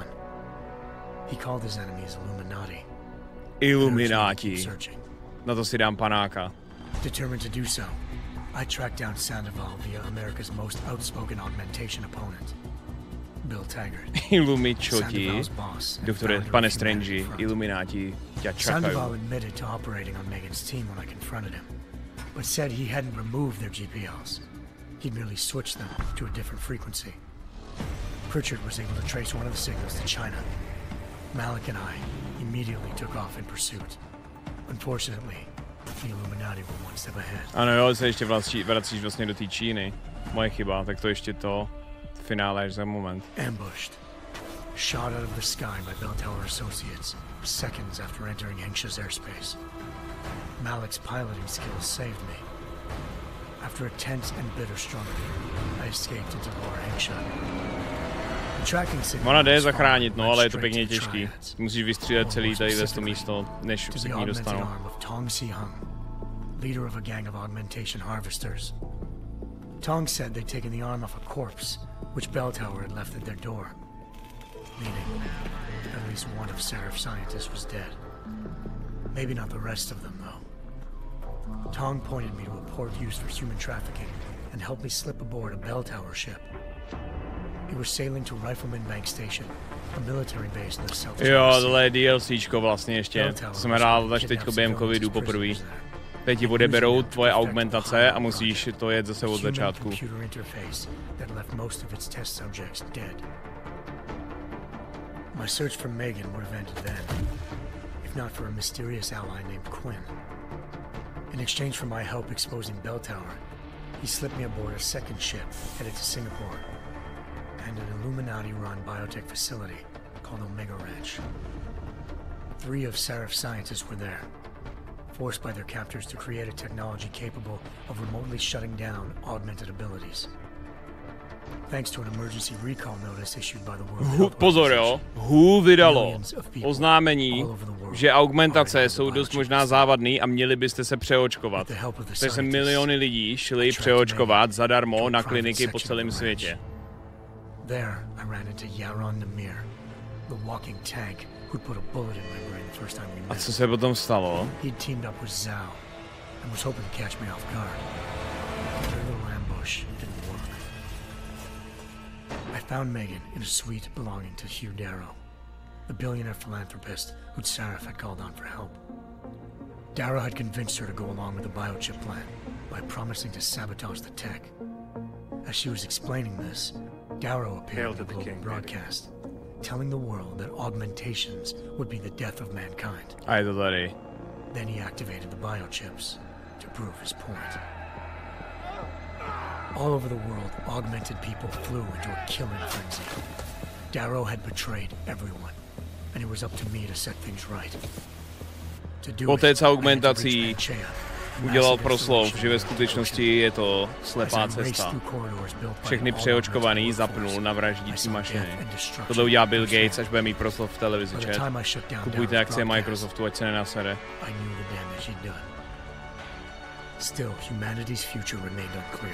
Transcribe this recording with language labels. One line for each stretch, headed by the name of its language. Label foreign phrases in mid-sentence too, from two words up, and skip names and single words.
English: He called his enemies Illuminati. Illuminati.
Czech: Na to si dám panáka.
English: Determined to do so, I tracked down Sandoval via America's most outspoken augmentation opponent, Bill Taggart.
Czech: Illumichoti. Doktore, pane Strange, Illuminati tě čekají.
English: Sandoval admitted to operating on Megan's team when I confronted him, but said he hadn't removed their GPLs. He'd merely switched them to a different frequency. Pritchard was able to trace one of the signals to China. Malik and I immediately took off in pursuit. Unfortunately, the Illuminati were one step ahead.
Czech: Ano jo, se ještě vracíš vlastně do té Číny. Moje chyba, tak to ještě to finále až za moment.
English: Ambushed. Shot out of the sky by Bell Tower Associates, seconds after entering Hengsha's airspace. Malik's piloting skills saved me. After a tense and bitter struggle, I escaped into Lower Hengsha.
Czech: Ona jde zachránit, no, ale je to pěkně těžký. Musíš vystřílet celý tady to místo, než se k ní dostanou.
English: Leader of a gang of augmentation harvesters. Tong said they'd taken the arm off a corpse, which Bell Tower had left at their door, meaning at least one of Seraph's scientists was dead. Maybe not the rest of them, though. Tong pointed me to a port used for human trafficking and helped me slip aboard a Bell Tower ship. He was sailing to Rifleman Bank Station, a military base in the South.
Czech: Jo, tohle je DLCčko vlastně ještě. To jsem hrál až teďko během covidu poprvé. Teď ti odeberou tvoje augmentace a musíš to jet zase od začátku.
English: My search for Megan would have ended then, if not for a mysterious ally named Quinn. In exchange for my help exposing Bell Tower, he slipped me aboard a second ship headed to Singapore and an Illuminati-run biotech facility called Omega Ranch. 3 of Seraph's scientists were there, forced by their captors to create a technology capable of remotely shutting down augmented abilities. Thanks to an emergency recall notice issued by the World
Czech: Pozor jo, WHO vydalo oznámení, že augmentace jsou dost možná závadný a měli byste se přeočkovat. Takže se miliony lidí šli přeočkovat zadarmo na kliniky po celém světě.
English: There I ran into Yaron Namir, the walking tank who'd put a bullet in my brain the first time we met.
Czech: A co se potom stalo?
English: He'd teamed up with Zhao and was hoping to catch me off guard. Their little ambush didn't work. I found Megan in a suite belonging to Hugh Darrow, the billionaire philanthropist who'd Seraph had called on for help. Darrow had convinced her to go along with the biochip plan by promising to sabotage the tech. As she was explaining this, Darrow appeared in the global broadcast, telling the world that augmentations would be the death of mankind.
Czech: A je to tady.
English: Then he activated the biochips to prove his point. All over the world, augmented people flew into a killing frenzy. Darrow had betrayed everyone, and it was up to me to set things right. To do
Czech: Otec
English: it, I had to
Czech: augmentací
English: reach Manchea
Czech: udělal proslov, že ve skutečnosti je to slepá cesta. Všechny přeočkovaný zapnul na vraždící mašiny. Tohle udělá Bill Gates, až bude mít proslov v televizi, chat. Kupujte akcie Microsoftu, ať se nenasere.
English: Still, humanity's future remained unclear.